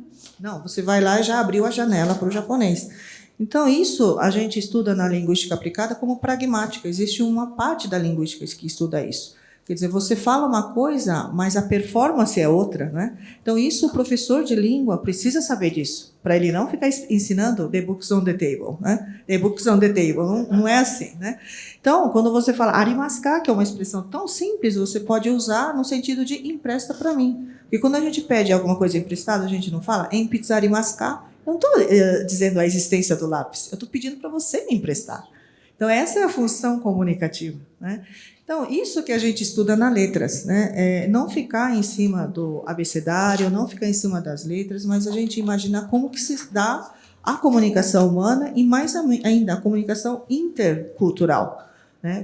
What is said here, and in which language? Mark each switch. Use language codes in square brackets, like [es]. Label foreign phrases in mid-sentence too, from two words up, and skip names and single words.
[pt] Não, você vai lá e já abriu a janela para o japonês. Então, isso a gente estuda na linguística aplicada como pragmática. Existe uma parte da linguística que estuda isso. Quer dizer, você fala uma coisa, mas a performance é outra, né? Então, isso o professor de língua precisa saber disso, para ele não ficar ensinando [en] the books on the table, [pt] né? [en] The books on the table, [pt] não é assim, né? Então, quando você fala [ja] ありますか, [pt] que é uma expressão tão simples, você pode usar no sentido de empresta para mim. Porque quando a gente pede alguma coisa emprestada, a gente não fala [ja] 鉛筆ありますか. [pt] Eu não estou dizendo a existência do lápis, eu estou pedindo para você me emprestar. Então, essa é a função comunicativa, né? Então, isso que a gente estuda na letras, né? Não ficar em cima do abecedário, não ficar em cima das letras, mas a gente imaginar como que se dá a comunicação humana e, mais ainda, a comunicação intercultural, né?